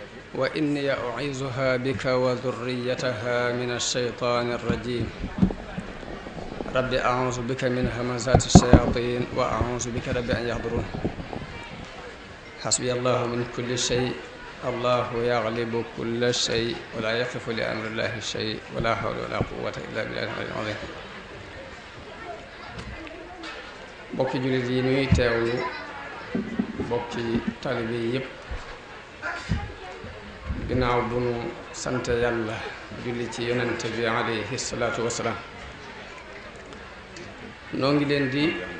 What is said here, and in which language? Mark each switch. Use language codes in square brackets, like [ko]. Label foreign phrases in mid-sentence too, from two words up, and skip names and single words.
[ar] وإني أعيذها بك وذريتها من الشيطان الرجيم رب أعوذ بك من همزات الشياطين وأعوذ بك رب أن يحضرون حسبي الله من كل شيء الله يغلب كل شيء ولا يقف لأمر الله شيء ولا حول ولا قوة إلا بالله العلي العظيم [wo] bokki jullit yi nuy teewlu bokki taalibe yi yépp ginnaaw bu nu sant yàlla julli ci yonent bi [ar] عليه الصلاة والسلام [wo] noo ngi leen di